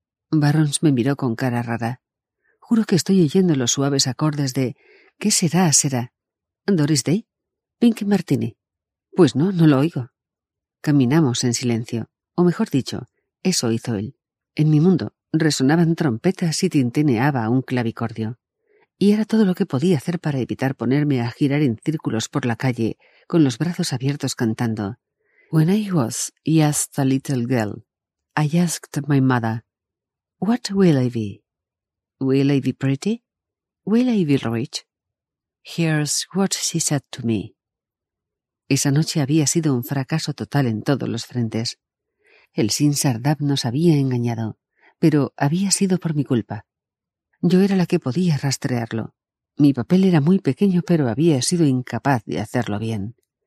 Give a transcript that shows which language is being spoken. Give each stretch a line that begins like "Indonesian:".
Spanish: Barrons me miró con cara rara. Juro que estoy oyendo los suaves acordes de ¿qué será, será? ¿Doris Day? ¿Pinky Martini? Pues no, no lo oigo. Caminamos en silencio, o mejor dicho, eso hizo él. En mi mundo resonaban trompetas y tintineaba un clavicordio. Y era todo lo que podía hacer para evitar ponerme a girar en círculos por la calle, con los brazos abiertos cantando.
English: When I was just a little girl, I asked my mother, what will I be? Will I be pretty? Will I be rich? Here's what she said to me.
Spanish: Esa noche había sido un fracaso total en todos los frentes. El Sin Sardab nos había engañado, pero había sido por mi culpa. Yo era la que podía rastrearlo. Mi papel era muy pequeño, pero había sido incapaz de hacerlo bien.